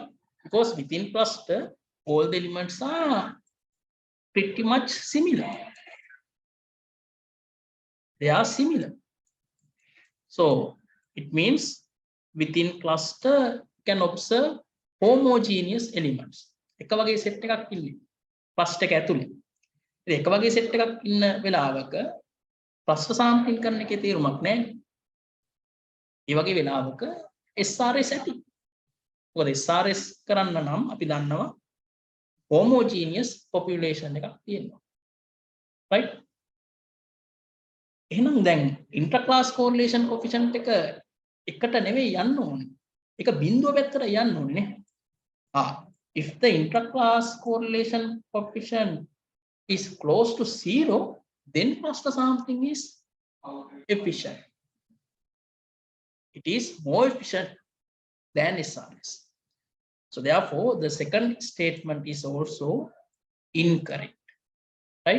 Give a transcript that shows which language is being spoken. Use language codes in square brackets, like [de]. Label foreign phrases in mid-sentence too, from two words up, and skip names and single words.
[en] Because within cluster, all the elements are pretty much similar. They are similar. So it means within cluster can observe homogeneous elements. [si] එක වගේ set එකක් ඉන්නේ cluster එක ඇතුලේ. ඉතින් එක වගේ set එකක් ඉන්න වෙලාවක [en] cluster sampling [si] කරන එකේ තේරුමක් නැහැ. ඒ වගේ වෙලාවක SRS ඇති. මොකද SRS කරන්න නම් අපි දන්නවා [en] homogeneous population [si] එකක් තියෙනවා. Right? එහෙනම් දැන් [en] intra-class correlation coefficient [si] එක එකට නෙවෙයි යන්න ඕනේ. ඒක බිඳුව පැත්තට යන්න ඕනේ නේ. [en] If the intra-class correlation coefficient is close to 0, then cluster sampling is efficient. It is more efficient than SRS. So therefore, the second statement is also incorrect, right?